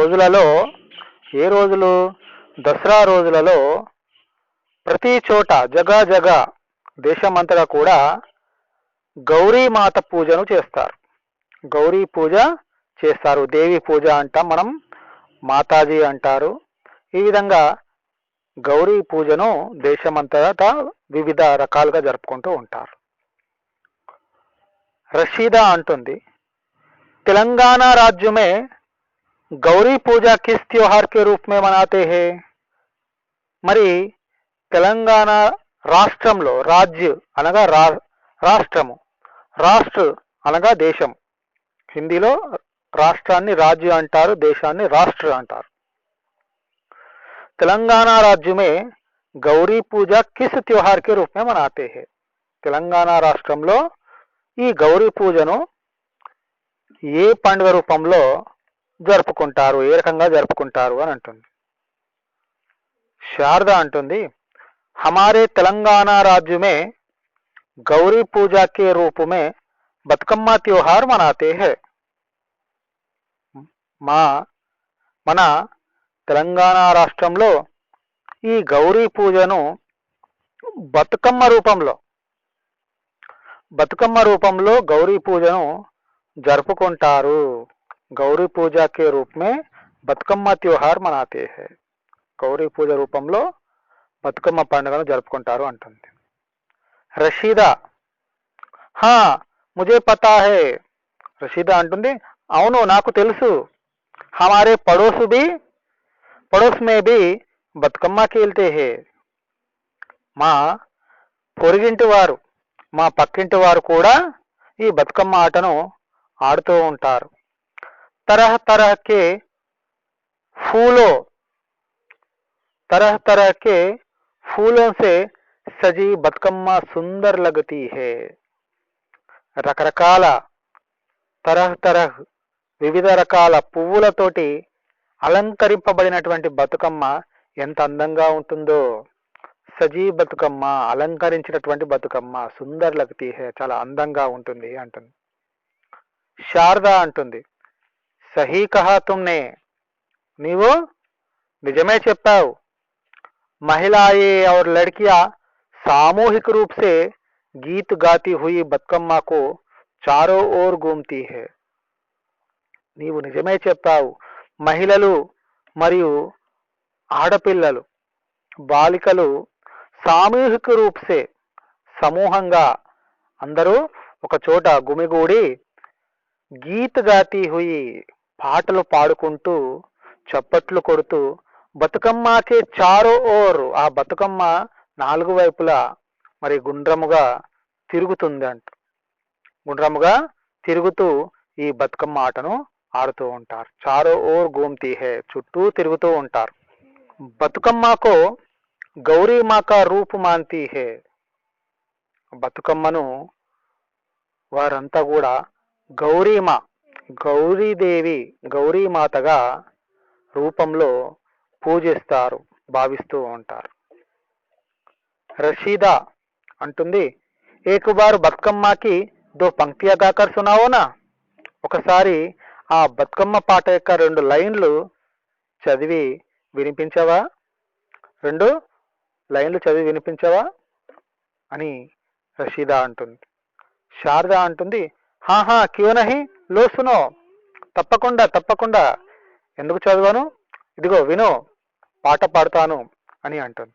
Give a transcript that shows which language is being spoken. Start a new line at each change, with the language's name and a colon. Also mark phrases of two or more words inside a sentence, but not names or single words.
Telugu: ఈ రోజులలో, ఏ రోజులు? దసరా రోజులలో ప్రతి చోట జగ దేశమంతటా కూడా గౌరీ మాత పూజను చేస్తారు. గౌరీ పూజ చేస్తారు. దేవి పూజ అంటాం మనం, మాతాజీ అంటారు. ఈ విధంగా గౌరీ పూజను దేశమంతటా వివిధ రకాలుగా జరుపుకుంటూ ఉంటారు. రషీదా అంటుంది,
Hindi: तेलंगाना राज्य में गौरी पूजा किस त्योहार के रूप में मनाते हैं?
Telugu: మరి తెలంగాణ రాష్ట్రంలో, రాజ్య అనగా రాష్ట్రము, రాష్ట్ర అనగా దేశం. హిందీలో రాష్ట్రాన్ని రాజ్య అంటారు, దేశాన్ని రాష్ట్ర అంటారు.
Hindi: తెలంగాణ राज्य में गौरी पूजा किस त्योहार के रूप में मनाते हैं?
Telugu: తెలంగాణ రాష్ట్రంలో ఈ గౌరీ పూజను ఏ పండుగ రూపంలో జరుపుకుంటారు, ఏ రకంగా జరుపుకుంటారు అని అంటుంది. శారద అంటుంది,
Hindi: हमारे तेलंगाना राज्य में गौरी पूजा के रूप में बतकम्मा त्योहार मनाते हैं.
Telugu: మన తెలంగాణ రాష్ట్రంలో ఈ గౌరీ పూజను బతుకమ్మ రూపంలో గౌరీ పూజను జరుపుకుంటారు.
Hindi: गौरी पूजा के रूप में బతుకమ్మ त्योहार मनाते हैं.
Telugu: గౌరీ పూజ రూపంలో బతుకమ్మ పండుగను జరుపుకుంటారు అంటుంది. రషీదా,
Hindi: हाँ मुझे पता है.
Telugu: రషీదా అంటుంది, అవును నాకు తెలుసు.
Hindi: हमारे पड़ोस में भी బతుకమ్మ खेलते हैं.
Telugu: మా పొరుగింటి వారు, మా పక్కింటి వారు కూడా ఈ బతుకమ్మ ఆటను ఆడుతూ ఉంటారు.
Hindi: तरह तरह के फूलों से सजी बतकम्मा सुंदर लगती है.
Telugu: రకరకాల వివిధ రకాల పువ్వులతోటి అలంకరింపబడినటువంటి బతుకమ్మ ఎంత అందంగా ఉంటుందో. సజీ బతుకమ్మ, అలంకరించినటువంటి బతుకమ్మ,
Hindi: सुंदर लगती है,
Telugu: చాలా అందంగా ఉంటుంది అంటుంది. శారద అంటుంది,
Hindi: सही कहा तुमने,
Telugu: నీవు నిజమే చెప్పావు.
Hindi: महिलाएं और लड़कियां सामूहिक रूप से गीत गाती हुई बतकम्मा को चारों ओर घूमती है.
Telugu: నీవు నిజమే చెప్పావు. మహిళలు మరియు ఆడపిల్లలు, బాలికలు
Hindi: सामूहिक रूप से,
Telugu: సమూహంగా అందరూ ఒక చోట గుమిగూడి
Hindi: गीत गाती हुई,
Telugu: పాటలు పాడుకుంటూ చప్పట్లు కొడుతూ
Hindi: बतुकम्मा के चारों ओर,
Telugu: ఆ బతుకమ్మ నాలుగు వైపులా మరి గుండ్రముగా తిరుగుతుంది అంట. గుండ్రముగా తిరుగుతూ ఈ బతుకమ్మ ఆటను ఆడుతూ ఉంటారు.
Hindi: चारों ओर घूमती है,
Telugu: చుట్టూ తిరుగుతూ ఉంటారు.
Hindi: बतुकम्मा को गौरी माँ का रूप मानती है.
Telugu: బతుకమ్మను వారంతా కూడా గౌరీమా, గౌరీదేవి, గౌరీమాతగా రూపంలో పూజిస్తారు, భావిస్తూ ఉంటారు. రషీదా అంటుంది,
Hindi: एक बार बतुकम्मा की दो पंक्तियाँ गाकर सुनाओ ना.
Telugu: ఒకసారి ఆ బతుకమ్మ పాట యొక్క 2 లైన్లు చదివి వినిపించవా, 2 లైన్లు చదివి వినిపించవా అని రషీదా అంటుంది. శారద అంటుంది,
Hindi: हाँ हाँ क्यों नहीं, लो सुनो,
Telugu: తప్పకుండా, ఎందుకు చదవను, ఇదిగో విను, పాట పాడతాను అని అంటుంది.